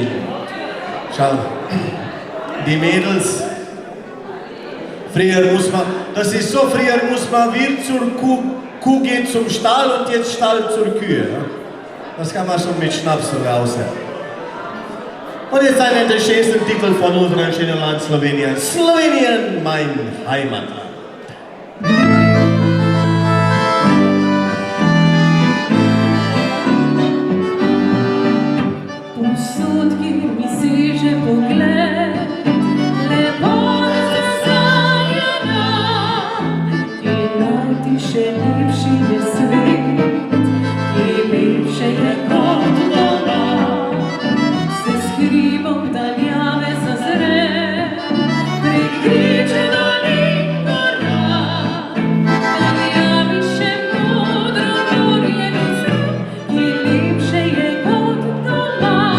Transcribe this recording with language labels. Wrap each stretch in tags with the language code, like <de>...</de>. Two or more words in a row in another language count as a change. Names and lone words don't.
<de>Schau, die Mädels, früher muss man, das ist so, früher muss man wie zur Kuh gehen zum Stall und jetzt Stall zur Kühe. Das kann man schon mit Schnaps raushören. Und jetzt einer der schönsten Titel von unserem schönen Land Slowenien. Slowenien, mein Heimatland.</de> <sl>O povsod, kjer mi seže pogled, lepota sanjana, ki najti še lepši je svet, ki lepše je kot doma, se skrivom daljave zazre, prek griče dolin gora, daljavi še modro gorjeni svet, ki lepše je kot doma.</sl>